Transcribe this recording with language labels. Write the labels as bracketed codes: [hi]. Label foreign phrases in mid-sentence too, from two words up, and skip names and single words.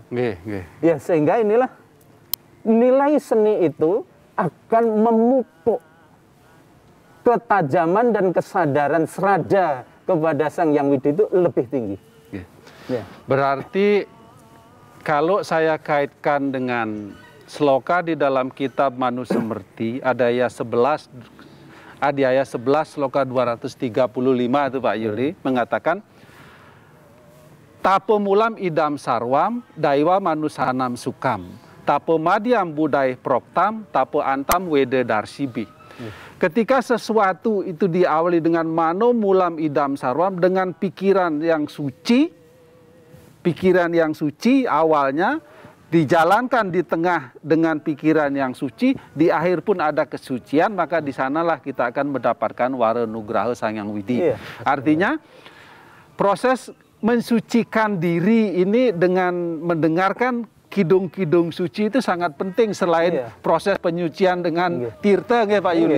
[id] Ya, sehingga inilah nilai seni itu akan memupuk ketajaman dan kesadaran serada kepada Sang Hyang Widi itu lebih tinggi. Berarti kalau saya kaitkan dengan sloka di dalam kitab Manusemerti, adaya 11 sloka 235 itu Pak Yuli mengatakan, [sa] तपो मूलम् इदं सर्वं दैव मानुषाणां सुखं तपो मध्यं बुधैः प्रोक्तं तपो अन्तं वेद दर्शिभिः. [id] Ketika sesuatu itu diawali dengan [sa] मनो मूलम् इदं सर्वम्, [id] dengan pikiran yang suci awalnya, dijalankan di tengah dengan pikiran yang suci, di akhir pun ada kesucian, maka di sanalah kita akan mendapatkan wara nugraha Sang Hyang Widi. Artinya proses mensucikan diri ini dengan mendengarkan kidung-kidung suci itu sangat penting selain proses penyucian dengan tirta, Pak Yuli.